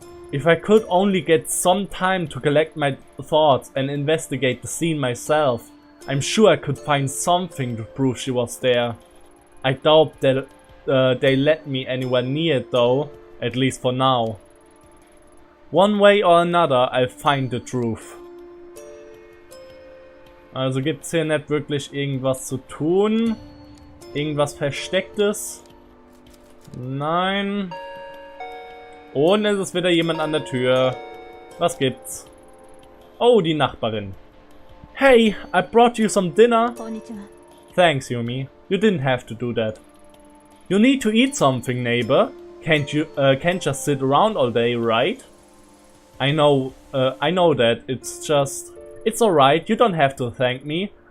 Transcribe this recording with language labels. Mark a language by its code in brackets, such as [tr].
[en] If I could only get some time to collect my thoughts and investigate the scene myself, I'm sure I could find something to prove she was there. I doubt that they let me anywhere near it though, at least for now. One way or another, I'll find the truth. [de] Also gibt's hier nicht wirklich irgendwas zu tun? Irgendwas Verstecktes? Nein. Und es ist wieder jemand an der Tür. Was gibt's? Oh, die Nachbarin. [en] Hey, I brought you some dinner. Thanks, Yumi. You didn't have to do that. You need to eat something, neighbor. Can't just sit around all day, right? I know that. It's alright. You don't have to thank me.